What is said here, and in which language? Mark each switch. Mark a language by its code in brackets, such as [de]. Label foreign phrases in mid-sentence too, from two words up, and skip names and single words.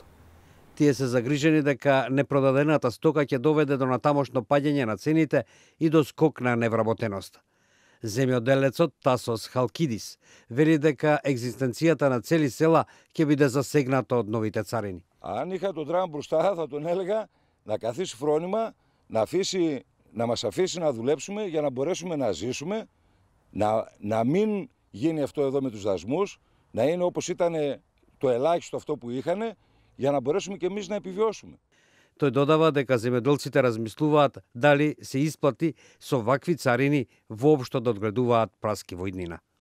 [mk] Тие се загрижени дека непродадената стока ќе доведе до натамошно паѓање на цените и до скок на невработеноста. Земјоделецот Тасос Халкидис вели дека екзистенцијата на цели села ќе биде засегната од новите царини. [el] Αν είχα τον Τραμπ μπροστά, θα τον έλεγα να καθίσει φρόνημα, να μας αφήσει να δουλέψουμε για να μπορέσουμε να ζήσουμε, να μην γίνει αυτό εδώ με τους δασμούς, να είναι όπως ήταν το ελάχιστο αυτό που είχαν, για να μπορέσουμε και εμείς να επιβιώσουμε. [mk] Тој додава дека земјоделците размислуваат дали се исплати со вакви царини воопшто да одгледуваат праски во иднина.